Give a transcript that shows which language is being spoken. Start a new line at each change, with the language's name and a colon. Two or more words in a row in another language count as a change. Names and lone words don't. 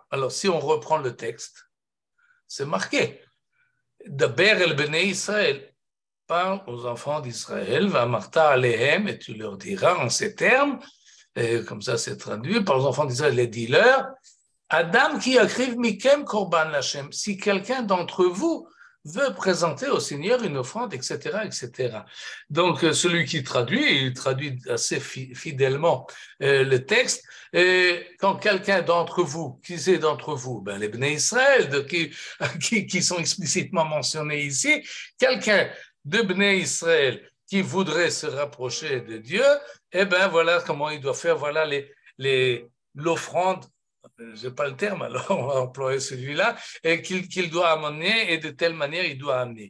French: Alors, si on reprend le texte, c'est marqué.
Hebrew: דבר אל בני ישראל,
French: parle aux enfants d'Israël,
Hebrew: ואמרת אליהם,
French: et tu leur diras en ces termes, comme ça c'est traduit par les enfants d'Israël, les dis-leur,
Hebrew: אדם כי יקריב מכם קרבן השם,
French: si quelqu'un d'entre vous veut présenter au Seigneur une offrande, etc., etc. Donc, celui qui traduit, il traduit assez fidèlement le texte. Et quand quelqu'un d'entre vous, qui c'est d'entre vous? Ben, les Bnei Israël, qui sont explicitement mentionnés ici, quelqu'un de Bnei Israël qui voudrait se rapprocher de Dieu, eh ben, voilà comment il doit faire, voilà l'offrande, je n'ai pas le terme, alors on va employer celui-là, et qu'il doit amener, et de telle manière il doit amener.